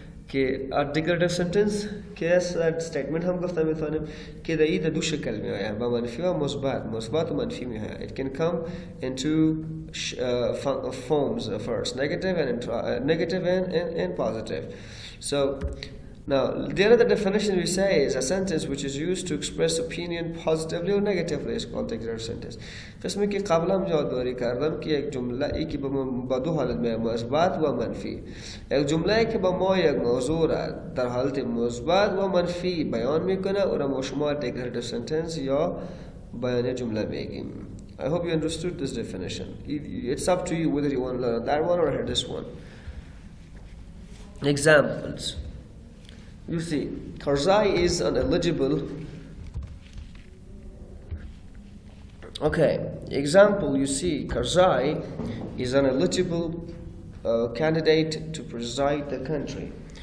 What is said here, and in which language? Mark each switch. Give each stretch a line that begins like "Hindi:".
Persian: که declarative sentence که statement هم گفتم میتونیم که در این دو شکل میآید با منفی و مثبت و منفی میآید.
English: It can come in two forms first, negative and positive. So now the other definition we say is a sentence which is used to express opinion positively or negatively is called declarative sentence.
Persian: قسمی که قبلا هم یادداری کردم که یک جمله ای که با دو حالت میآید، مثبت و منفی. یک جمله ای که با ما یک موضوع را در حالت مثبت و منفی بیان میکنه او را ما شما declarative sentence یا بیان جمله میگیم.
English: I hope you understood this definition. It's up to you whether you want to learn that one or this one. Examples. You see, Karzai is ineligible. Okay, example, you see, Karzai is an eligible candidate to preside the country.